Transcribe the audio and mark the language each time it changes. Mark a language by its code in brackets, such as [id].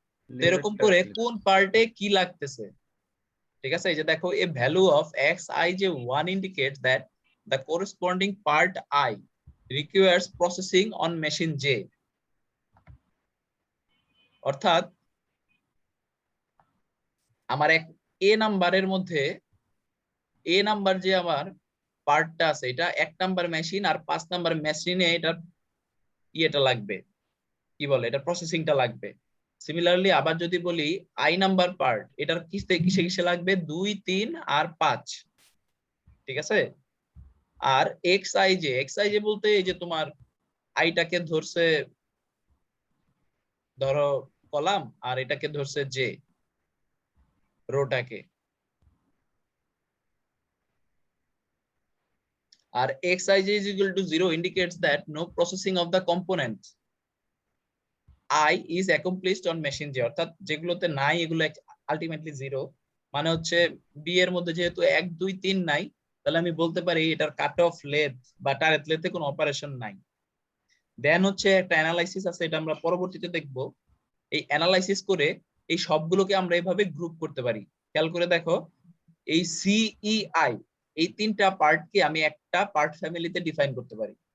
[bn] এরকম করে কোন পার্টে কি লাগতেছে, ঠিক আছে? এই যে দেখো [en] a value of xij1 indicates that the corresponding part I requires processing on machine J. [bn] অর্থাৎ আমার এক এ নাম্বারের মধ্যে এ নাম্বার যে আমার পার্টটা আছে এটা 1 নাম্বার মেশিন আর 5 নাম্বার মেশিনে এটা ইয়েটা লাগবে, কি বলে এটা প্রসেসিংটা লাগবে। সিমিলারলি আবার যদি বলি আই নাম্বার পার্ট এটার কিসে কিসে লাগবে 2, 3 আর 5, ঠিক আছে? আর এক্সআইজে বলতে এই যে তোমার আইটাকে ধরছে ধরো কলাম আর এটাকে ধরছে J রোটাকে। [en] আর xij is equal to 0 indicates that no processing of the components I is accomplished on machine J, [bn] অর্থাৎ যেগুলোতে নাই এগুলো আলটিমেটলি 0। মানে হচ্ছে বি এর মধ্যে যেহেতু 1, 2, 3 নাই তাহলে আমি বলতে পারি এটার কাট অফ লেথ বা টারেট লেথে কোনো অপারেশন নাই। দেন হচ্ছে একটা অ্যানালাইসিস আছে, এটা আমরা পরবর্তীতে দেখব। এই অ্যানালাইসিস করে এই সবগুলোকে আমরা এইভাবে গ্রুপ করতে পারি। খেয়াল করে দেখো এই সিইআই এই 3টা পার্টকে আমি একটা পার্ট ফ্যামিলিতে ডিফাইন করতে পারি।